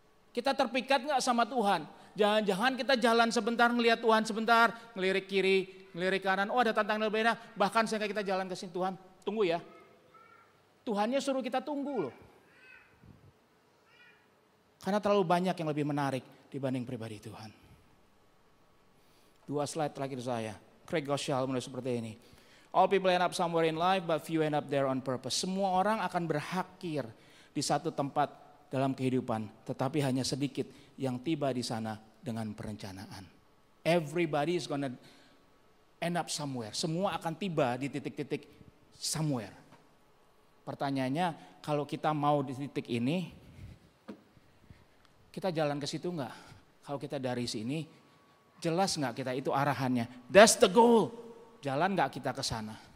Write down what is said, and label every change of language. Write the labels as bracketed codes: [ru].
[id] Kita terpikat enggak sama Tuhan? Jangan-jangan kita jalan sebentar ngelihat Tuhan sebentar, ngelirik kiri, ngelirik kanan, oh ada tantangan berbeda, bahkan sehingga kita jalan ke sini, Tuhan tunggu ya. Tuhannya suruh kita tunggu loh. Karena terlalu banyak yang lebih menarik dibanding pribadi Tuhan. 2 slide terakhir saya. Craig Groeschel mulai seperti ini. [en] All people end up somewhere in life, but few end up there on purpose. [id] Semua orang akan berakhir di satu tempat dalam kehidupan, tetapi hanya sedikit yang tiba di sana dengan perencanaan. [en] Everybody is gonna end up somewhere. [id] Semua akan tiba di titik-titik somewhere. Pertanyaannya, kalau kita mau di titik ini, kita jalan ke situ enggak? Kalau kita dari sini, jelas enggak kita itu arahannya? [en] That's the goal. [id] Jalan gak kita ke sana?